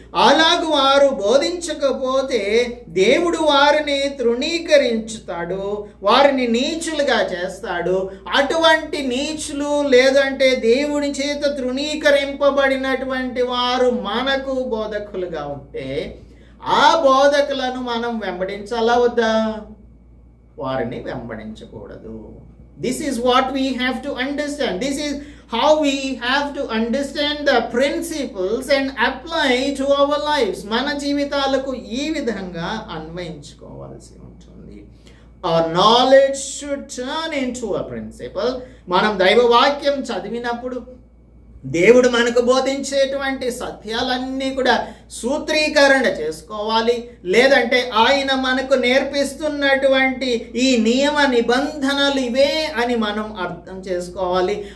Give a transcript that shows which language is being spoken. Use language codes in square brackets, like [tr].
[te] అలాగూ వారు బోధించకపోతే దేవుడు వారిని తృణీకరించుతాడు, వారిని నీచులుగా చేస్తాడు. అటువంటి నీచులు లేదంటే దేవుని చేత తృణీకరింపబడినటువంటి వారు మనకు బోధకులుగా ఉంటే ఆ బోధకులను మనం వెంబడించాలా వద్దా? వారిని వెంబడించకూడదు. [en] This is what we have to understand. This is how we have to understand the principles and apply to our lives. [te] మన జీవితాలకు ఈ విధంగా అన్వయించుకోవాల్సి ఉంటుంది. [en] Our knowledge should turn into a principle. [te] మనం దైవవాక్యం చదివినప్పుడు దేవుడు మనకు బోధించేటువంటి సత్యాలన్నీ కూడా సూత్రీకరణ చేసుకోవాలి. లేదంటే ఆయన మనకు నేర్పిస్తున్నటువంటి ఈ నియమ నిబంధనలు ఇవే అని మనం అర్థం చేసుకోవాలి.